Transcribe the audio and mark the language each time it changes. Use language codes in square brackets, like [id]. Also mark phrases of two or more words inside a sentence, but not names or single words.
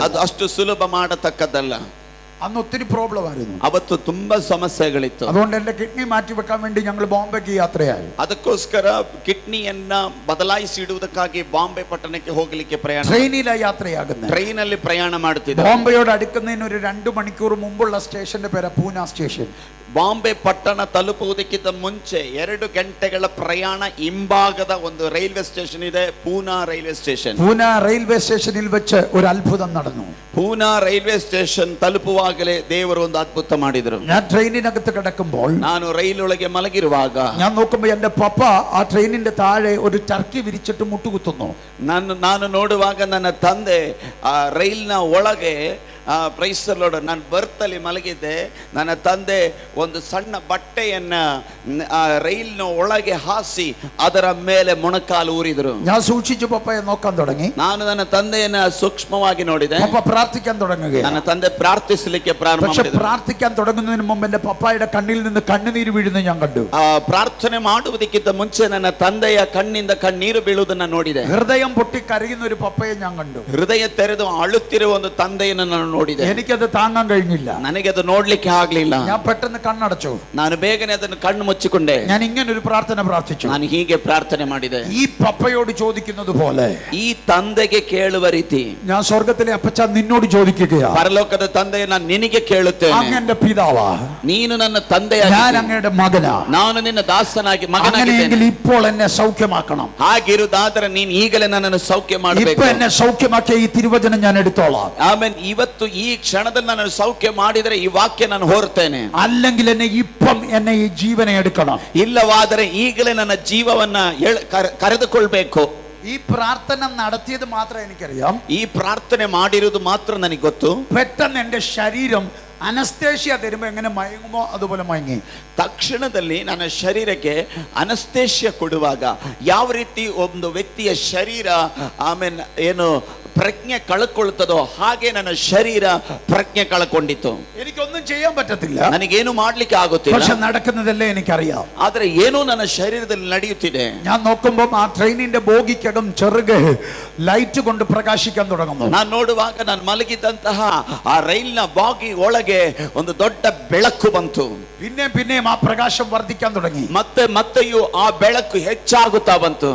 [kn] ಅದು ಅಷ್ಟು ಸುಲಭ ಮಾಡತಕ್ಕದ್ದಲ್ಲ. [ml] അന്ന് ഒത്തിരി പ്രോബ്ലം ആയിരുന്നു. [kn] ಅವತ್ತು ತುಂಬಾ ಸಮಸ್ಯೆಗಳಿತ್ತು. [ml] അതുകൊണ്ട് എന്റെ കിഡ്നി മാറ്റി വെക്കാൻ വേണ്ടി ഞങ്ങൾ ബോംബെക്ക് യാത്രയായി. [kn] ಅದಕ್ಕೋಸ್ಕರ ಕಿಡ್ನಿಯನ್ನ ಬದಲಾಯಿಸಿ ಇಡುವುದಕ್ಕಾಗಿ ಬಾಂಬೆ ಪಟ್ಟಣಕ್ಕೆ ಹೋಗಲಿಕ್ಕೆ ಪ್ರಯಾಣ. [ml] ട്രെയിനിലാണ് യാത്രയാകുന്നത്. [kn] ಟ್ರೈನಲ್ಲಿ ಪ್ರಯಾಣ ಮಾಡುತ್ತಿದ್ದೆ. [ml] ബോംബെയോട് അടുക്കുന്നതിന് ഒരു 2 മണിക്കൂർ മുമ്പുള്ള സ്റ്റേഷന്റെ പേര് പൂന സ്റ്റേഷൻ. [kn] ಬಾಂಬೆ ಪಟ್ಟಣ ತಲುಪುವುದಕ್ಕಿಂತ ಮುಂಚೆ 2 ಗಂಟೆಗಳ ಪ್ರಯಾಣ ಹಿಂಭಾಗದ ಒಂದು ರೈಲ್ವೆ ಸ್ಟೇಷನ್ ಇದೆ, ಪೂನಾ ರೈಲ್ವೆ ಸ್ಟೇಷನ್. [ml] പൂന റെയിൽവേ സ്റ്റേഷനിൽ വെച്ച് ഒരു അത്ഭുതം നടന്നു. [kn] ಪೂನಾ ರೈಲ್ವೆ ಸ್ಟೇಷನ್ ತಲುಪುವಾಗಲೇ ದೇವರು ಒಂದು ಅದ್ಭುತ ಮಾಡಿದರು. [ml] ഞാൻ ട്രെയിനിനകത്ത് കിടക്കുമ്പോൾ, [kn] ನಾನು ರೈಲೊಳಗೆ ಮಲಗಿರುವಾಗ [ml] ഞാൻ നോക്കുമ്പോൾ എന്റെ പപ്പ ആ ട്രെയിനിന്റെ താഴെ ഒരു ടർക്കി വിരിച്ചിട്ട് മുട്ടുകുത്തുന്നു. [kn] ನಾನು ನೋಡುವಾಗ ನನ್ನ ತಂದೆ ಆ ರೈಲ್ನ ಒಳಗೆ ಪ್ರೈಸರ್ಲೋಡ ನಾನು ಬರ್ತಲ್ಲಿ ಮಲಗಿದ್ದೆ. ನನ್ನ ತಂದೆ ಒಂದು ಸಣ್ಣ ಬಟ್ಟೆಯನ್ನ ರೈಲ್ನ ಒಳಗೆ ಹಾಸಿ ಅದರ ಮೇಲೆ ಮೊಣಕಾಲು ಊರಿದರು. [ml] ഞാൻ സൂക്ഷിച്ചു പപ്പയെ നോക്കാൻ തുടങ്ങി. [kn] ನಾನು ನನ್ನ ತಂದೆಯನ್ನ ಸೂಕ್ಷ್ಮವಾಗಿ ನೋಡಿದೆ. [ml] പപ്പ പ്രാർത്ഥിക്കാൻ തുടങ്ങുകയാണ്. [kn] ನನ್ನ ತಂದೆ ಪ್ರಾರ್ಥಿಸಲಿಕ್ಕೆ ಪ್ರಾರಂಭ [ml] പക്ഷെ [kn] ಮಾಡಿದರು. [ml] പ്രാർത്ഥിക്കാൻ തുടങ്ങുന്നതിന് മുമ്പ് എന്റെ പപ്പായുടെ കണ്ണിൽ നിന്ന് കണ്ണുനീര് വീഴുന്നത് ഞാൻ കണ്ടു. [kn] ಪ್ರಾರ್ಥನೆ ಮಾಡುವುದಕ್ಕಿಂತ ಮುಂಚೆ ನನ್ನ ತಂದೆಯ ಕಣ್ಣಿಂದ ಕಣ್ಣೀರು ಬೀಳುವುದನ್ನ ನೋಡಿದೆ. [ml] ഹൃദയം പൊട്ടി കരയുന്ന ഒരു പപ്പയെ ഞാൻ കണ്ടു. [kn] ಹೃದಯ ತೆರೆದು ಅಳುತ್ತಿರುವ ಒಂದು ತಂದೆಯನ್ನು ನಾನು ನೋಡಿದೆ. [ml] എനിക്കത് താങ്ങാൻ കഴിഞ്ഞില്ല. [kn] ನನಗೆ ಅದು ನೋಡ್ಲಿಕ್ಕೆ ಆಗ್ಲಿಲ್ಲ. [ml] ഞാൻ പെട്ടെന്ന് ಕಣ್ಣടച്ചു. [kn] ನಾನು ಬೇಗನೆ ಅದನ್ನು ಕಣ್ಣು ಮುಚ್ಚಿಕೊಂಡೆ. [ml] ഞാൻ ഇങ്ങനെ ഒരു പ്രാർത്ഥന പ്രാർത്ഥിച്ചു. [kn] ನಾನು ಹೀಗೆ ಪ್ರಾರ್ಥನೆ ಮಾಡಿದೆ. [ml] ഈ പപ്പയോട് ചോദിക്കുന്നത് പോലെ [kn] ಈ ತಂದೆಗೆ ಕೇಳುವ ರೀತಿ [ml] ഞാൻ സ്വർഗത്തിലെ അപ്പച്ച നിന്നോട് ചോദിക്കുകയാ. [kn] ಪರಲೋಕದ ತಂದೆಯ ನಾನು ನಿನಗೆ ಕೇಳುತ್ತೇನೆ. [ml] അങ്ങന്റെ പിതാവാ, [kn] ನೀನು ನನ್ನ ತಂದೆಯಾಗಿ, [ml] ഞാൻ അങ്ങയുടെ മകനാ. [kn] ನಾನು ನಿನ್ನ ದಾಸನಾಗಿ [ml] അങ്ങനെയെങ്കിൽ [kn] ಮಗನಾಗಿದ್ದೇನೆ. [ml] ഇപ്പോൾ എന്നെ സൗഖ്യമാക്കണം. [kn] ಹಾಗಿರುವುದಾದರೆ ನೀನು ಈಗಲೇ ನನ್ನನ್ನು ಸೌಖ್ಯ ಮಾಡಬೇಕು. [ml] ഇപ്പൊ എന്നെ സൗഖ്യമാക്കിയ ഈ തിരുവചനം ഞാൻ എടുത്തോളാം. [kn] ಆಮೇಲೆ ಇವತ್ತು ಈ ಕ್ಷಣದಲ್ಲಿ ನಾನು ಸೌಖ್ಯ ಮಾಡಿದರೆ ಈ ವಾಕ್ಯ ನಾನು ಹೊರತೇನೆ. [ml] അല്ലെങ്കിൽ എന്നെ ഇപ്പം എന്നെ ഈ ജീവനെ എടുക്കണം. [kn] ಇಲ್ಲವಾದರೆ ಈಗಲೇ ನನ್ನ ಜೀವವನ್ನ ಕರೆದುಕೊಳ್ಬೇಕು. [ml] ഈ പ്രാർത്ഥന നടത്തിയത് മാത്രമേ എനിക്കറിയാം. [kn] ಈ ಪ್ರಾರ್ಥನೆ ಮಾಡಿರುವುದು ಮಾತ್ರ ನನಗೆ ಗೊತ್ತು. [ml] പെട്ടെന്ന് എന്റെ ശരീരം അനസ്തേഷ്യ തരുമ്പോ എങ്ങനെ മയങ്ങുമോ അതുപോലെ മയങ്ങി. [kn] ತಕ್ಷಣದಲ್ಲಿ ನನ್ನ ಶರೀರಕ್ಕೆ ಅನಸ್ತೇಷ್ಯ ಕೊಡುವಾಗ ಯಾವ ರೀತಿ ಒಂದು ವ್ಯಕ್ತಿಯ ಶರೀರ ಆಮೇಲೆ ಏನು ಪ್ರಜ್ಞೆ ಕಳಕೊಳ್ಳುತ್ತದೋ ಹಾಗೆ ನನ್ನ ಶರೀರ ಪ್ರಜ್ಞೆ ಕಳಕೊಂಡಿತ್ತು. [ml] എനിക്കൊന്നും ചെയ്യാൻ പറ്റത്തില്ല, [kn] ನನಗೇನು ಮಾಡ್ಲಿಕ್ಕೆ ಆಗುತ್ತಿಲ್ಲ, [ml] പക്ഷെ നടക്കുന്നതല്ലേ എനിക്കറിയാം. [kn] ಆದ್ರೆ ಏನೋ ನನ್ನ ಶರೀರದಲ್ಲಿ ನಡೆಯುತ್ತಿದೆ. [ml] ഞാൻ നോക്കുമ്പോൾ ആ ട്രെയിനിന്റെ ബോഗിക്കകം ചെറുകെ ലൈറ്റ് കൊണ്ട് പ്രകാശിക്കാൻ തുടങ്ങുന്നു. [kn] ನಾನು ನೋಡುವಾಗ ನಾನು ಮಲಗಿದ್ದಂತಹ ಆ ರೈಲ್ನ ಬಾಗಿ ಒಳಗೆ ಒಂದು ದೊಡ್ಡ ಬೆಳಕು ಬಂತು. [ml] പിന്നെയും ആ പ്രകാശം വർദ്ധിക്കാൻ തുടങ്ങി. [kn] ಮತ್ತೆಯೂ ಆ ಬೆಳಕು ಹೆಚ್ಚಾಗುತ್ತಾ ಬಂತು.